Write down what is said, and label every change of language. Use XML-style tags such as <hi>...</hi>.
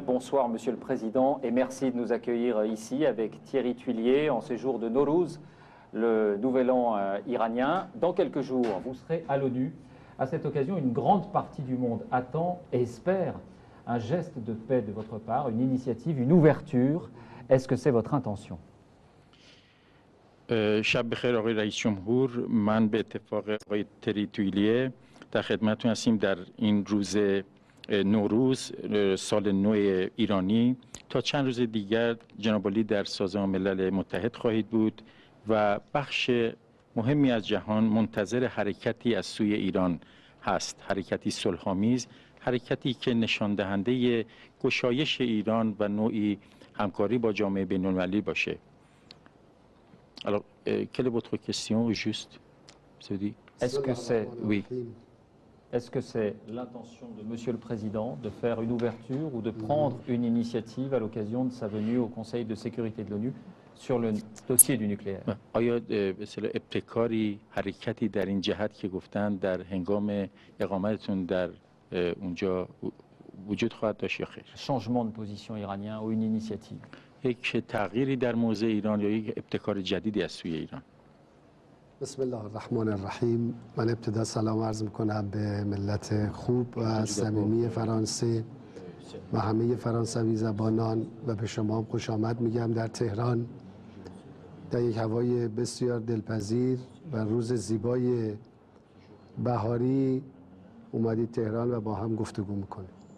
<fr>Bonsoir Monsieur le Président et merci de nous accueillir ici avec Thierry Tuillier en ces jours de Nowruz, le nouvel an iranien. Dans quelques jours, vous serez à l'ONU. À cette occasion, une grande partie du monde attend et espère un geste de paix de votre part, une initiative, une ouverture. Est-ce que c'est votre intention ?</fr> <fa>شب بخیر آقای رئیس جمهور. من به اتفاق آقای تری تویلیه در خدمتتون هستیم در این روز نوروز سال نو ایرانی. تا چند روز دیگر جناب عالی در سازمان ملل متحد خواهید بود و بخش مهمی از جهان منتظر حرکتی از سوی ایران هست، حرکتی صلح‌آمیز، حرکتی که نشان دهنده گشایش ایران و نوعی همکاری با جامعه بین‌المللی باشه.</fa> <fr>Alors, quelle est votre question au juste? Est-ce que c'est Oui. Est-ce que c'est l'intention de Monsieur le Président de faire une ouverture ou de prendre une initiative à l'occasion de sa venue au Conseil de sécurité de l'ONU sur le dossier du nucléaire?</fr> <fa>آیا به اصطلاح ابتکاری حرکتی در این جهت که گفتن در هنگام اقامتتون در اونجا وجود خواهد داشت یا خیر؟</fa> <fr>Changement de position iranien ou une initiative?</fr> <fa>یک تغییری در موضع ایران یا یک ابتکار جدیدی از سوی ایران؟</fa> <ar>بسم الله الرحمن الرحیم.</ar> <fa>من ابتدا سلام عرض میکنم به ملت خوب و صمیمی فرانسه و همه فرانسوی زبانان و به شما هم خوش آمد میگم در تهران در یک هوای بسیار دلپذیر و روز زیبای بهاری اومدید تهران و با هم گفتگو میکنیم.</fa>